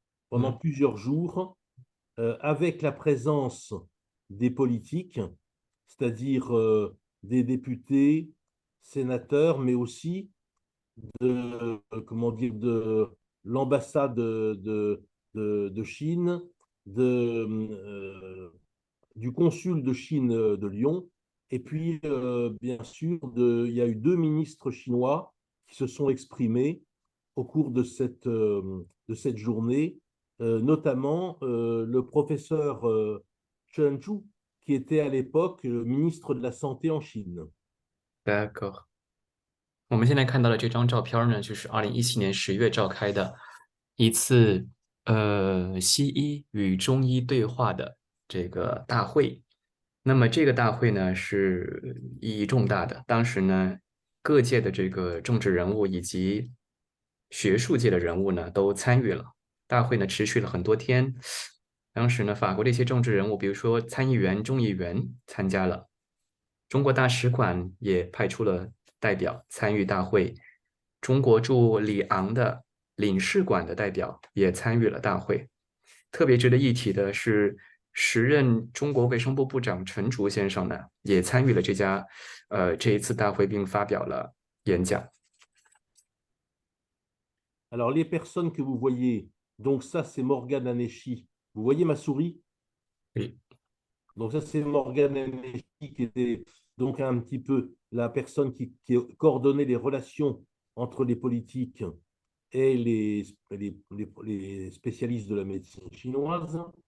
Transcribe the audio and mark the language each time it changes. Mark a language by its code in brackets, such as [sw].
[fr] Pendant plusieurs jours, avec la présence des politiques, c'est-à-dire des députés, sénateurs, mais aussi de l'ambassade de Chine, du consul de Chine de Lyon, et puis bien sûr, il y a eu 2 ministres chinois qui se sont exprimés au cours de cette journée, notamment le professeur Chen Chu, qui était à l'époque ministre de la Santé en Chine. D'accord。 [zh] 我们现在看到的这张照片呢，就是2017年10月召开的一次西医与中医对话的这个大会。那么这个大会呢是意义重大的，当时呢各界的这个政治人物以及学术界的人物呢都参与了。大会呢持续了很多天，当时呢法国的一些政治人物，比如说参议员、众议员参加了，中国大使馆也派出了代表参与大会，中国驻里昂的领事馆的代表也参与了大会。特别值得一提的是，时任中国卫生部部长陈竺先生呢，也参与了这一次大会，并发表了演讲。 [fr] Alors, les personnes que vous voyez, donc ça, c'est Morgane Hanéchi. Vous voyez ma souris? Oui. Donc ça, c'est Morgane Hanéchi qui était donc un petit peu la personne qui coordonnait les relations entre les politiques et les spécialistes de la médecine chinoise.